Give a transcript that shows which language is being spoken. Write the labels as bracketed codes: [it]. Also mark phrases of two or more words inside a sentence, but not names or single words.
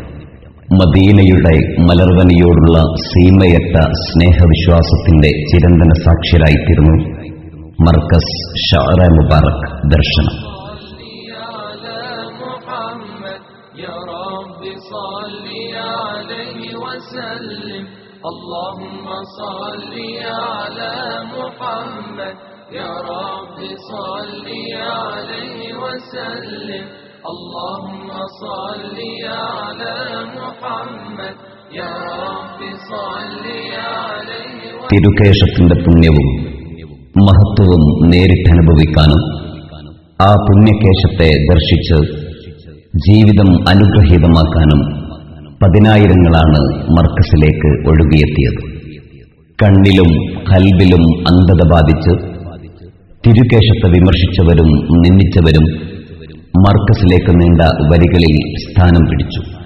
[ml] മദീനയുടെ മലർവനിയോടുള്ള സീമയറ്റ സ്നേഹവിശ്വാസത്തിന്റെ ചിരന്തന സാക്ഷ്യരായിത്തീർന്നു മർക്കസ് ഷഅറ മുബാറക് ദർശനം. [ar] اللهم صل على محمد يا رب صل عليه وسلم اللهم صل على محمد يا رب صل عليه وسلم. [ml] തിരുകേശത്തിന്റെ പുണ്യവും മഹത്വവും നേരിട്ടനുഭവിക്കാനും ആ പുണ്യകേശത്തെ ദർശിച്ച് ജീവിതം അനുഗ്രഹീതമാക്കാനും പതിനായിരങ്ങളാണ് മർക്കസിലേക്ക് ഒഴുകിയെത്തിയത്. കണ്ണിലും ഖൽബിലും അന്ധത ബാധിച്ച് തിരുകേശത്തെ വിമർശിച്ചവരും നിന്ദിച്ചവരും മർക്കസിലേക്ക് നീണ്ട വരികളിൽ സ്ഥാനം പിടിച്ചു.